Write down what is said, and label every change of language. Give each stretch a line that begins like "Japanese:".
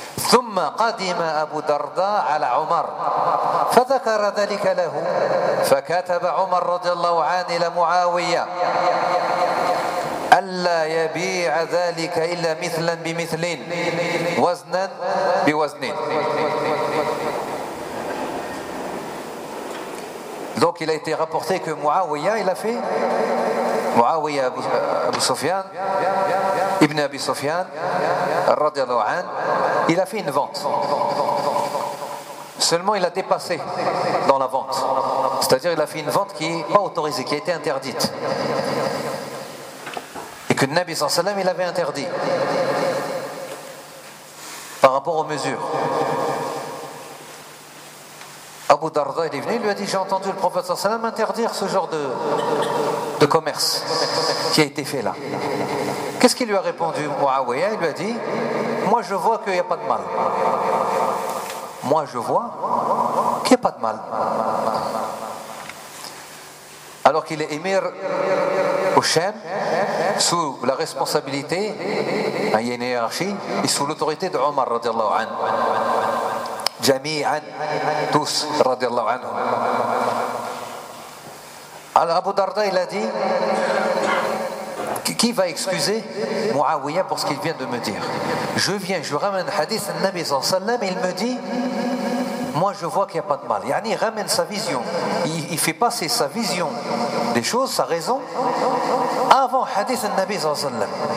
Arabic: ثم قدم أبو درداء على عمر فذكر ذلك له فكتب عمر رضي الله عنه إلى معاوية ألا يبيع ذلك إلا مثلا بمثل وزنا بوزن.
French: Donc il a été rapporté que Muawiyah il a fait Muawiyah Abu Sufyan Ibn Abi Sufyan radiallahu an, il a fait une vente. Seulement il a dépassé dans la vente. C'est-à-dire il a fait une vente qui n'est pas autorisée, qui a été interdite. Et que le Nabi sallallahu alayhi wa sallam il avait interdit par rapport aux mesures. Abu Darda est venu, il lui a dit j'ai entendu le prophète sallallahu alayhi wa sallam interdire ce genre de commerce qui a été fait là. Qu'est-ce qu'il lui a répondu Muawiyah? Il lui a dit moi je vois qu'il n'y a pas de mal. Moi je vois qu'il n'y a pas de mal. Alors qu'il est émir au Chem, sous la responsabilité, il y a une hiérarchie, et sous l'autorité de Omar radiallahu anhu.
Arabic: جميعا
French: tous
Arabic: رضي الله عنهم.
French: Alors Abu Darda il a dit qui va excuser Muawiyah pour ce qu'il vient de me dire? Je viens, je ramène le hadith du Nabi sallallahu alayhi wa sallam, il me dit moi je vois qu'il n'y a pas de mal. Yani, il ramène sa vision, il fait passer sa vision des choses, sa raison avant le hadith du Nabi sallallahu alayhi wa sallam.